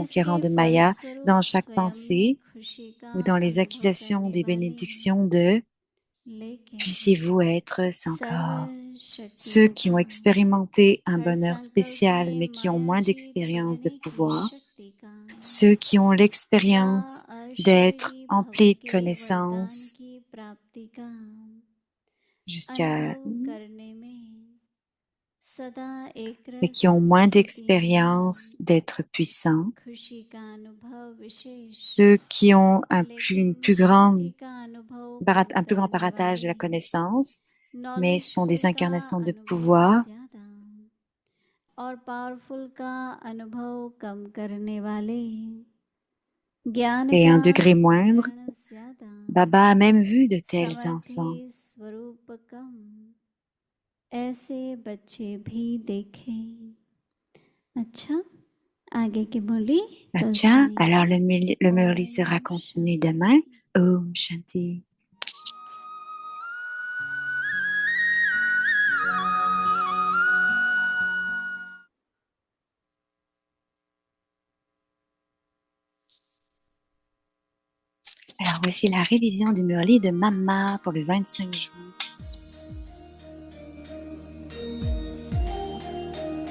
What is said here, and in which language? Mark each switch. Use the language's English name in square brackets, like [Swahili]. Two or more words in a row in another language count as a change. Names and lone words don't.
[Hindi] सर्विस [French] conquérant [Hindi] के [French] de Maya [Hindi] फलस्वरूप [French] dans chaque [Hindi] स्वयं में [French] pensée [Hindi] खुशी का [French] ou dans les [Hindi] अनुभव [French] accusations [Hindi] करने [French] des [Hindi] वाले [French] bénédictions de [Hindi] लेकिन [French] puissiez-vous être sans [Hindi] सर्व [French] corps. Ceux [Hindi] शक्तियों [French] qui [Hindi] का [French] ont expérimenté un [Hindi] हर [French] bonheur [Hindi] संकल्प [French] spécial [Hindi] में [French] mais qui ont moins [Hindi] मायाजीत [French] d'expérience de [Hindi] बनने की [French] pouvoir, [Hindi] शक्ति का [French] ceux qui ont [Hindi] या [French] l'expérience d'être [Hindi] अशरीरी भव [French] emplis de [Hindi] के वरदान [French] connaissances [Hindi] की प्राप्ति का [French] jusqu'à [Hindi] अनुभव करने में सदा एक [French] et [Hindi] रस [French] qui ont moins [Hindi] स्थिति [French] d'expérience [Hindi] में [French] d'être puissants, [Hindi] खुशी का अनुभव विशेष [French] ceux qui ont une [Hindi] लेकिन [French] plus [Hindi] शक्ति [French] grande, [Hindi] का अनुभव [French] un [Hindi] कम [French] plus grand [Hindi] करने [French] paratage de [Hindi] वाले [French] la connaissance, mais sont des [Hindi] नॉलेजफुल का [French] incarnations de [Hindi] अनुभव [French] pouvoir [Hindi] ज्यादा और पावरफुल का अनुभव कम करने वाले ज्ञान [French] et [Hindi] का [French] un degré moindre. [Hindi] स्मरण ज्यादा [French] Baba a même vu de tels enfants. [Hindi] समर्थी स्वरूप कम ऐसे बच्चे भी देखे अच्छा आगे की बोली कल [French] Acha, alors [Hindi] सुनेंगे [French] le Murli [Hindi] ओम [French] sera continué demain. [Hindi] शांति ओम शांति. [French] Alors voici la révision du Murli de Mama pour le 25 juin.